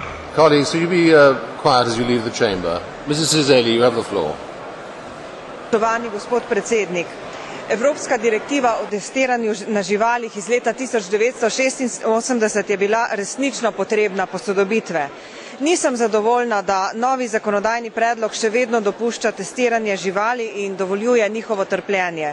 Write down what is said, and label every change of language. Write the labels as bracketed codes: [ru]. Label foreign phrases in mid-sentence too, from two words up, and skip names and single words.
[en] Colleagues, will you be quiet as you leave the chamber? Mrs. Cizeli, you have the floor. [sl] Spoštovani gospod predsednik, Evropska direktiva o testiranju na živalih iz leta 1986 je bila resnično potrebna posodobitve. Nisem zadovoljna, da novi zakonodajni predlog še vedno dopušča testiranje živali in dovoljuje njihovo trpljenje.